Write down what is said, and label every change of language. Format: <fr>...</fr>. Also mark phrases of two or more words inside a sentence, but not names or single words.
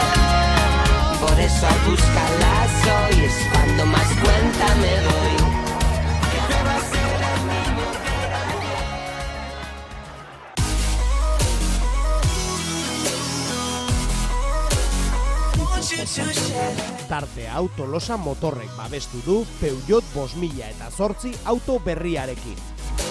<es>Por eso al buscarlas hoy es cuando más cuenta me doy. Que juego a ser el niño que era ayer.</es> <eu>Tarte hau Tolosa Motorrek babestu du Peugeot 5008 auto berriarekin.</eu>